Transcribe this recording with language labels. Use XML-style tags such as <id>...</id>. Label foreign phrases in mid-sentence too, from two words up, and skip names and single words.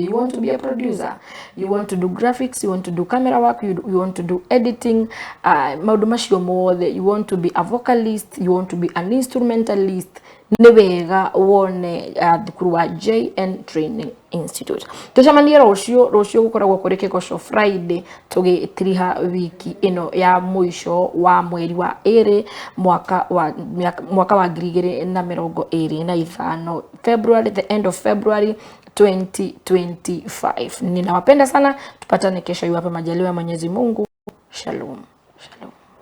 <en>You want to be a producer, you want to do graphics, you want to do camera work, you want to do editing,</en> <ki>maundu macio mothe,</ki> <en>you want to be a vocalist, you want to be an instrumentalist,</en> <ki>ni wega wone thukuru wa JN Training Institute. Tucamania rucio gukoragwo kuri kigosho Friday tugitiriha wiki ino ya mwisho wa mweri wa 2 mwaka wa 2025 February,</ki> <en>the end of February 2025.</en> <sw>Ninawapenda sana, tupatane kesho iwapo majaliwa ya Mwenyezi Mungu. Shalom.</sw>